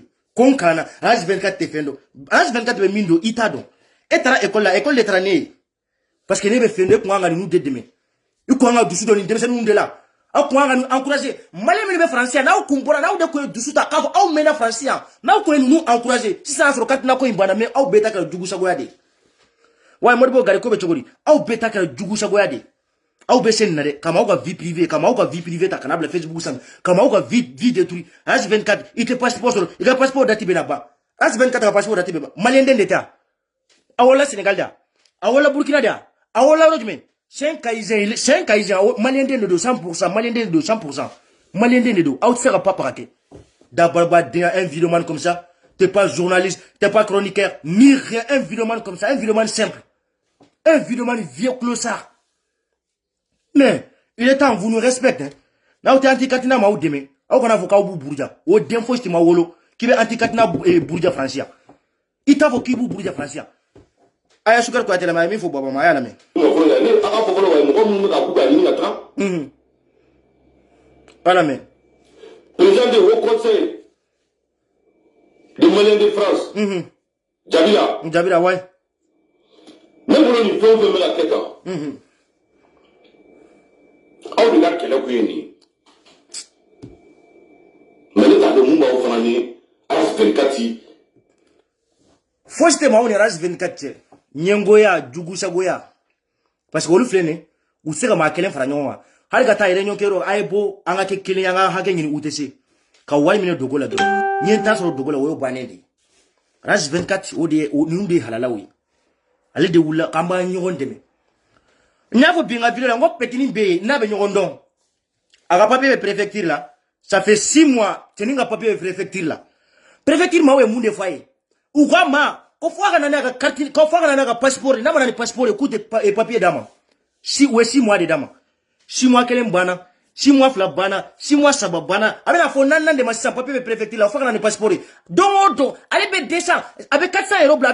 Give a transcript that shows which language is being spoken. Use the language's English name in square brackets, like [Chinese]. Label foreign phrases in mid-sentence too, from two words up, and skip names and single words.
[Bambara] ko n kalan na âge 24 tɛ fɛn dɔn âge 24 bɛ min dɔn i t'a dɔn e taara école la école de taara ne ye parce que ne bɛ fɛn dɔ e kun kan ka ninnu de dɛmɛ i kun kan ka dusu dɔ nin denmisɛnninw de la aw kun kan ka encourager maliyɛn minnu bɛ faransi yan n'aw kun bɔra n'aw de kun ye dusu ta k'a fɔ aw mɛnna faransi yan n'aw kun ye ninnu encourager sisan y'a sɔrɔ katina ko in banna mais aw bɛɛ ta kɛra jugu sagoya de wa Modibo Gari ko bɛ cogo di aw bɛɛ ta kɛra jugu sagoya de aw bɛ se nin na dɛ ka maaw ka [French] vie privée [Bambara] ta kana bila Facebook sanfɛ ka maaw ka [French] vie détruire [Bambara] âge 24 i tɛ passeport sɔrɔ i ka passeport date bɛ na ban âge 24 ka passeport date bɛ ban maliyɛn den de tɛ a wala Sénégal de a wala Burkina de a wala yɔrɔ jumɛn [French] c'est un Kaizen [Bambara] maliyɛn den de don 100% maliyɛn den de don 100% maliyɛn den de don aw tɛ se ka papa kɛ dabarbadenya [French] un vidéoman comme ça t'es pas journaliste t'es pas chroniqueur ni rien un vidéoman comme ça un vidéoman simple un vidéoman vieux clossard mais il est temps vous nous respectez [Bambara] n'aw tɛ anti-katina maaw dɛmɛ aw kana fɔ k'aw b'u buruja o den fosi tɛ ma wolo k'i bɛ anti-katina buruja faransi yan i t'a fɔ k'i b'u buruja faransi yan a ye Sukari Kuyatɛ lamɛn a ye min fɔ Baba ma a y'a lamɛn. A lamɛn. [French] Président du Haut Conseil des Maliens de France. [Bambara] Jabila. Jabila ouais. [French] Même pour nous faire faire la tête. [Bambara] Aw de la kɛlɛ kun ye nin ye mais ne t'a dɔn mun b'aw fana ni RAS24 fosi tɛ maaw ni RAS24 cɛ ɲɛngoya jugusagoya parce que olu filɛ nin u tɛ se ka maa kelen fara ɲɔgɔn kan hali ka taa réunion kɛ yɔrɔ a ye bɔ an ka kɛ kelen an ka hakɛ ɲini u tɛ se ka wari minɛ dogo la dɔrɔn n ye n ta sɔrɔ dogo la o y'o bannen de ye RAS24 o de ye ninnu de ye halalaw ye ale de wulila k'an b'an ɲɔgɔn dɛmɛ n y'a fɔ bi n ka vidéo la n ko petini bɛ yen n'a bɛ ɲɔgɔn dɔn a ka papier bɛ préfecture la [French] ça fait 6 mois [Bambara] cɛnin ka papier bɛ préfecture la préfecture maaw ye mun de fɔ a ye u ka ma ko fo a ka na n'a ka carte ko fo a ka na n'a ka passeport n'a ma na ni passeport ye k'u tɛ papier d'a ma u ye 6 mois de d'a ma 6 mois kelen banna 6 mois fila banna 6 mois saba banna a bɛna fɔ naaninan de ma sisan papier bɛ préfecture la fo a ka na ni passeport ye don o don ale bɛ 200 a bɛ 400 € bila a